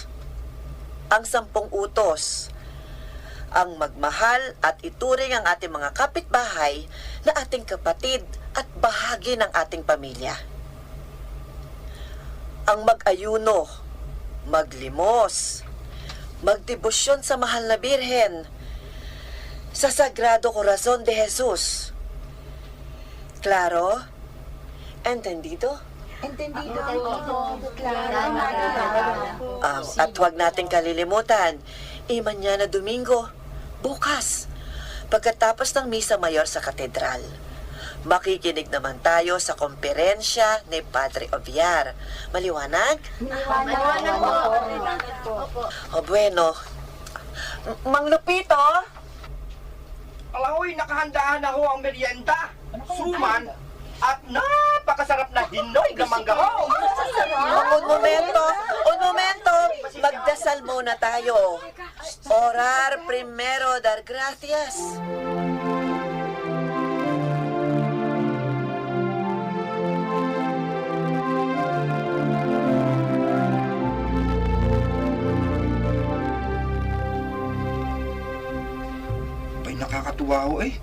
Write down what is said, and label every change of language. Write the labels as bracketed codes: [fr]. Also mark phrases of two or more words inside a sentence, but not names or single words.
[tl] Ang 10 utos, ang magmahal at ituring ang ating mga kapitbahay na ating kapatid at bahagi ng ating pamilya. Ang mag-ayuno, maglimos, magdebosyon sa mahal na Birhen, sa Sagrado Corazon de Jesus. [es] Claro? Entendido? Entendido. [tl] At huwag nating kalilimutan, [es] mañana Domingo, [tl] bukas, pagkatapos ng Misa Mayor sa Katedral, makikinig naman tayo sa komperensya ni Padre Oviar. Maliwanag? Maliwanag po. [es] O bueno, Mang Lupito? [tl] Alaoy, nakahandaan na ho ang merienda, suman, at napakasarap na hinoy na manggaho. [es] Un momento, [tl] magdasal muna tayo. [es] Orar primero, dar gracias. [tl] Ay, nakakatuwa ho eh.